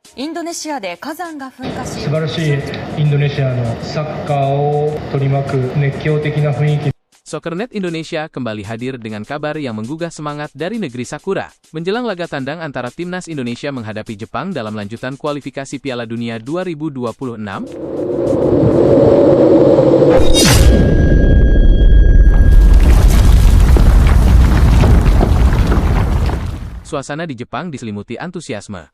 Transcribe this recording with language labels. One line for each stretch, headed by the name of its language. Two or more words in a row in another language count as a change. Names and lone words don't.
Japanese: インドネシアで火山が噴火し、素晴らしいインドネシアのサッカーを取り巻く熱狂的な雰囲気。
Indonesian: Soccernet Indonesia kembali hadir dengan kabar yang menggugah semangat dari negeri Sakura. Menjelang laga tandang antara timnas Indonesia menghadapi Jepang dalam lanjutan kualifikasi Piala Dunia 2026, suasana di Jepang diselimuti antusiasme.